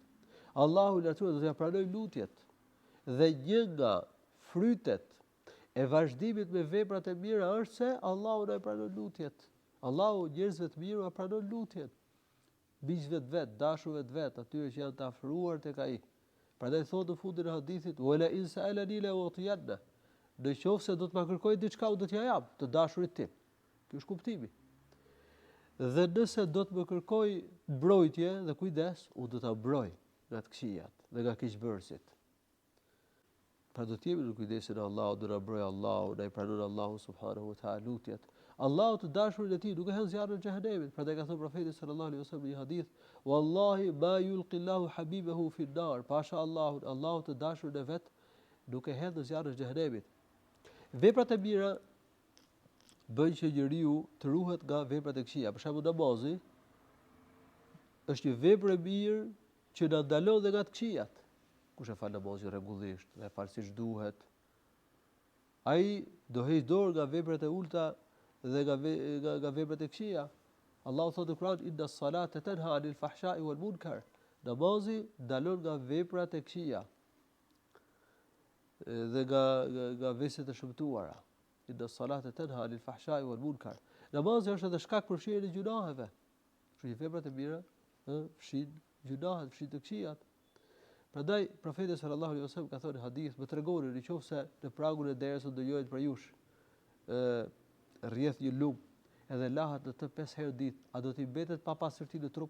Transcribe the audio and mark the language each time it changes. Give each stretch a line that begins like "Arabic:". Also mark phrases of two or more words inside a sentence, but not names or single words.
Albanian: Allahu i lartësuar do t'ia pranojë lutjet. Dhe një nga frytet e vazhdimit me veprat e mira është se Allahu na pranon lutjet. Allahu njerëzve të mirë na pranon lutjet. Miqve të vet, dashurve të vet, atyre që janë të afruar tek ai. Prandaj thotë në fundin e hadithit:
Arabic: "ولئن سألني لأعطينه."
Albanian: Në qoftë se do të më kërkoj diçka, unë do t'ja jap të dashurit tim. Ky është kuptimi. Dhe nëse do të më kërkoj mbrojtje dhe kujdes, unë do ta mbroj nga të këqijat dhe nga keqbërësit. Pra do të jemi në kujdesin e Allahut, do na mbrojë Allahu, na i pranon Allahu
Arabic: سبحانه وتعالى
Albanian: lutjet. Allahu të dashurin e tij nuk e hën zjarrin e xhehenemit. Prandaj ka thënë profeti
Arabic: صلى الله عليه وسلم
Albanian: në një hadith:
Arabic: "والله ما يلقي الله حبيبه في النار."
Albanian: Pasha Allahu të dashurin e vet nuk e hedh në zjarrin e xhehenemit. Veprat e mira bëjnë që njeriu të ruhet nga veprat e këqija. Për shembull, namazi është një vepër e mirë që na ndalon dhe nga të këqijat. Kush e fal namazin rregullisht dhe e fal siç duhet, ai do heq dorë nga veprat e ulta dhe nga veprat e këqija. Allahu thotë në Kur'an:
Arabic: "إن الصلاة تنهى عن الفحشاء والمنكر."
Albanian: Namazi ndalon nga veprat e këqija dhe nga veset e shëmtuara.
Arabic: إن الصلاة تنهى عن الفحشاء والمنكر.
Albanian: Namazi është edhe shkak për fshirjen e gjunaheve. Kështu që veprat e mira fshin gjunahet, fshin të këqijat. Prandaj profeti
Arabic: صلى الله عليه وسلم
Albanian: ka thënë hadith: "Më tregoni nëse në pragun e derës do dëjohet për jush rrjedh një lum edhe lahet në të 5 herë ditë, a do t'i mbetet pa pastërti në trup?"